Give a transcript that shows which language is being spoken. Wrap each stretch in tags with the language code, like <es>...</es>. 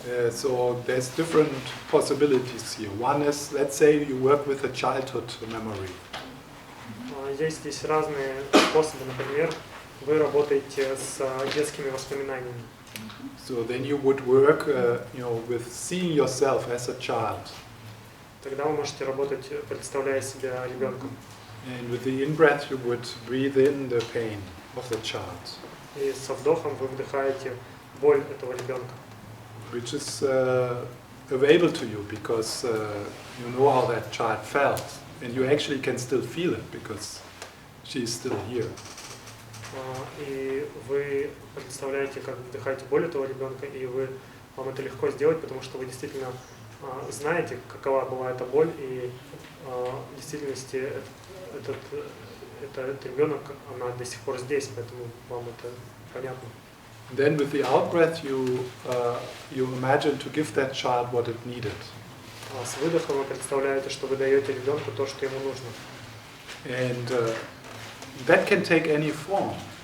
<en>So there's different possibilities here. One is, let's say you work with a childhood memory.</en> <ru>Есть здесь разные способы. Например, вы работаете с детскими воспоминаниями.</ru> <en>So then you would work, with seeing yourself as a child.</en> <ru>Тогда вы можете работать, представляя себя ребенком.</ru> <en>And with the in-breath you would breathe in the pain of the child.</en> <ru>И со вдохом вы вдыхаете боль этого ребенка.</ru> <en>Which is available to you because you know how that child felt. And you actually can still feel it because she is still here.</en> <ru>И вы представляете, как вдыхаете боль этого ребенка, и вам это легко сделать, потому что вы действительно знаете, какова была эта боль, и в действительности этот ребенок, она до сих пор здесь, поэтому вам это понятно.</ru> <en>Then with the out-breath you imagine to give that child what it needed.</en> <ru>С выдохом вы представляете, что вы даете ребенку то, что ему нужно.</ru> <en>And that can take any form.</en>